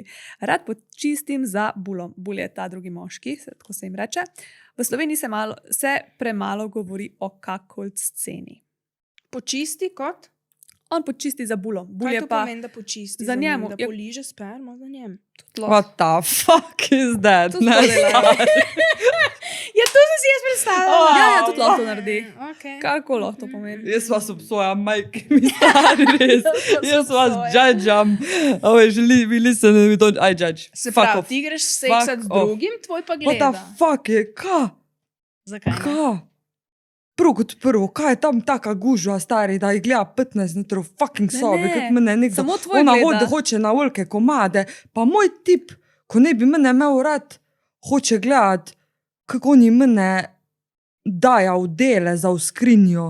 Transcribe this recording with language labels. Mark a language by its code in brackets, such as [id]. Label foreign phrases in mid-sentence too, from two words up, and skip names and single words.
[sl] Rad počistim za bulom. Bul je ta drugi moški, tako se jim reče. V Sloveniji se premalo govori o cuckold sceni. Počisti kot? On počisti za bulo. Bul Kaj je to pa pomeni, da počisti za njemu? Da Ja. poliže spermo za njem. [en] What the fuck is that? [sl] To Ne, to dela. Ja, to sem si jaz predstavljala. Ja, ja, tudi lahko to naredi. Okay. Karkoli lahko to pomeni. Jaz vas obsojam, [hr] majke mi [sl] stari, res. Jaz vas judgeam. [en] Ove, we listen and we don't, I judge. [sl] Se [en] Fuck [sl] pravi, [en] off. [sl] ti greš seksati z [en] Fuck off. [sl] drugim, tvoj pa [en] What [sl] gleda. [en] the fuck [sl] je, ka? Zakaj ne? Ka? Prvo kot prvo, kaj je tam taka gužva stari, da jih gleda 15 metrov fucking Ne, sobi, ne. kot mene nekdo. Samo tvoj Ona gleda. hoče na velike komade, pa moj tip, ko ne bi mene imel rad, hoče gledat, kako oni mene daja v dele za v skrinjo,